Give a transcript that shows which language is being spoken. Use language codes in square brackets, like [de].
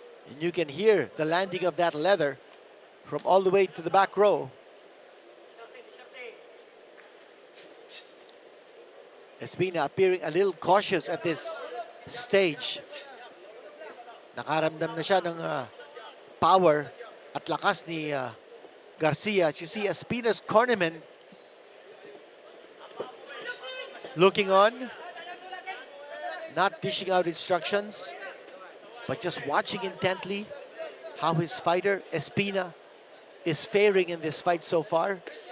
[en] And you can hear the landing of that leather from all the way to the back row. Espina appearing a little cautious at this stage. [tl] Nakaramdam na siya ng power at lakas ni Garcia. [en] You see Espina's cornerman looking on, not dishing out instructions, but just watching intently how his fighter, Espina, is faring in this fight so far.